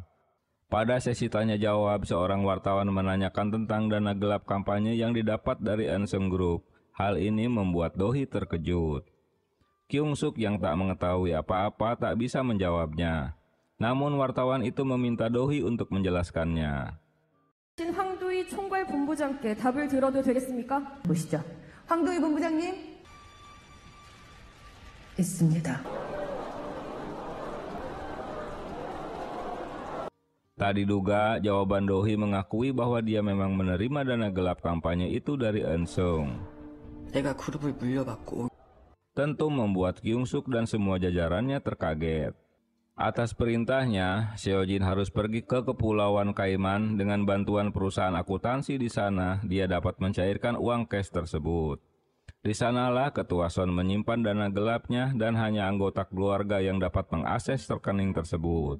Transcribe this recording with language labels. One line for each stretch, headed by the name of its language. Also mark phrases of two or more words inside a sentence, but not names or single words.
Indonesian: Pada sesi tanya jawab, seorang wartawan menanyakan tentang dana gelap kampanye yang didapat dari Ansung Group. Hal ini membuat Do-hee terkejut. Kyung-suk yang tak mengetahui apa-apa tak bisa menjawabnya. Namun wartawan itu meminta Do-hee untuk menjelaskannya.
Korean: 황도희 총괄 본부장께 답을 들어도 되겠습니까? 보시죠. 황도희 본부장님. 있습니다.
Indonesian: Tak diduga, jawaban Do-hee mengakui bahwa dia memang menerima dana gelap kampanye itu dari Eun-sung.
Korean: 내가 그룹을 물려받고.
Indonesian: Tentu membuat Kyung-suk dan semua jajarannya terkaget. Atas perintahnya, Seo-jin harus pergi ke Kepulauan Kaiman. Dengan bantuan perusahaan akuntansi di sana, dia dapat mencairkan uang cash tersebut. Di sanalah Ketua Son menyimpan dana gelapnya dan hanya anggota keluarga yang dapat mengakses rekening tersebut.